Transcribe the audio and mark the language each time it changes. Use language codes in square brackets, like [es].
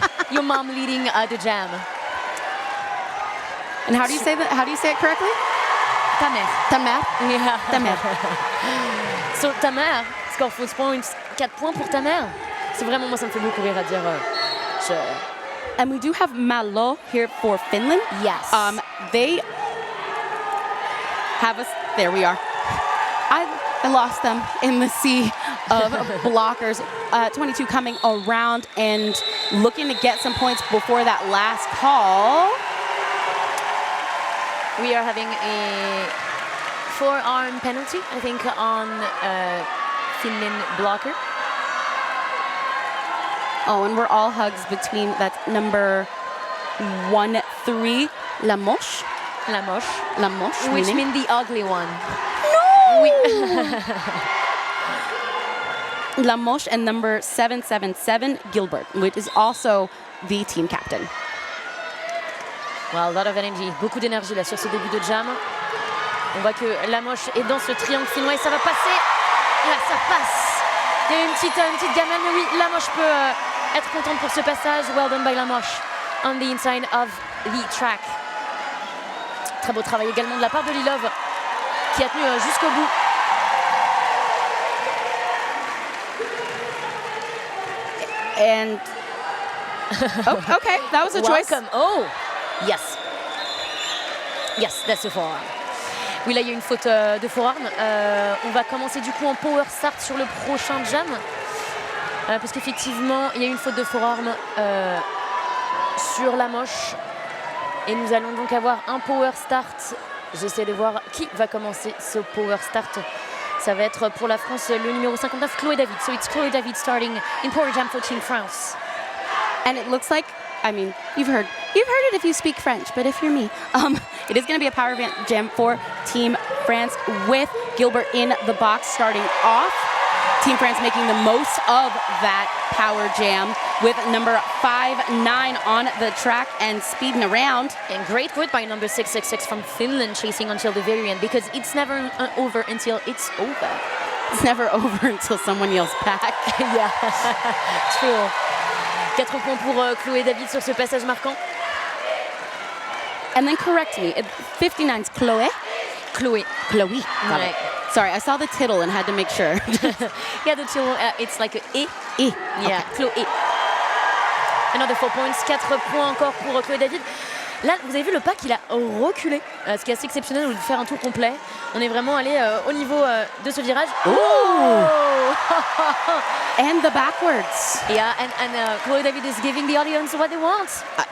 [en] Your mom leading the jam. And how do you say that? How do you say it correctly? [fr] Ta mère. Ta mère. [en] Yeah. [fr] Ta mère. [en] So ta mère score 4 points. [fr] 4 points pour ta mère. C'est vraiment, moi ça me fait beaucoup rire à dire. [en] And we do have Malo here for Finland. Yes. They have us. There we are. I lost them in the sea of blockers. 22 coming around and looking to get some points before that last call. We are having a forearm penalty, I think, on Finland blocker. Oh, and we're all hugs between, that's number 1-3, La Moche. La moche. La Moche, Which meaning means the ugly one. no! [fr] Oui. [en] La Moche and number 777, Gilbert, which is also the team captain. Well, a lot of energy, [fr] beaucoup d'énergie là sur ce début de jam. On voit que La Moche est dans ce triangle finnois et ça va passer. Là, ça passe. Il y a une petite gamelle, mais oui, La Moche peut être contente pour ce passage. [en] Well done by La Moche on the inside of the track. [fr] Très beau travail également de la part de Lilov qui a tenu jusqu'au bout. [en] And oh, okay, that was a choice. Welcome. Oh, yes. Yes, that's a forearm. [fr] Oui, là, il y a une faute de forearm. On va commencer du coup en power start sur le prochain jam. Parce qu'effectivement, il y a une faute de forearm sur La Moche. Et nous allons donc avoir un power start. J'essaie de voir qui va commencer ce power start. Ça va être pour la France le numéro 59, Chloé David. [en] So it's Chloé David starting in power jam for Team France. And it looks like, I mean, you've heard it if you speak French, but if you're me, it is going to be a power jam for Team France with Gilbert in the box starting off. Team France making the most of that power jam with number 5-9 on the track and speeding around. And great quit by number 666 from Finland, chasing until the very end, because it's never over until it's over. It's never over until someone yells back. Yeah, true. [fr] 4 points pour Chloé David sur ce passage marquant. [en] And then correct me, 59's Chloé. Chloé. Chloé. Got it. Sorry, I saw the tittle and had to make sure. Yeah, the tittle, it's like a E. E. Yeah, Okay. Chloé. [fr] Another 4 points, 4 points encore pour Chloé David. Là, vous avez vu le pack, il a reculé, ce qui est assez exceptionnel de faire un tour complet. On est vraiment allé au niveau de ce virage. [en] Oh! And the backwards. Yeah, and Chloé David is giving the audience what they want.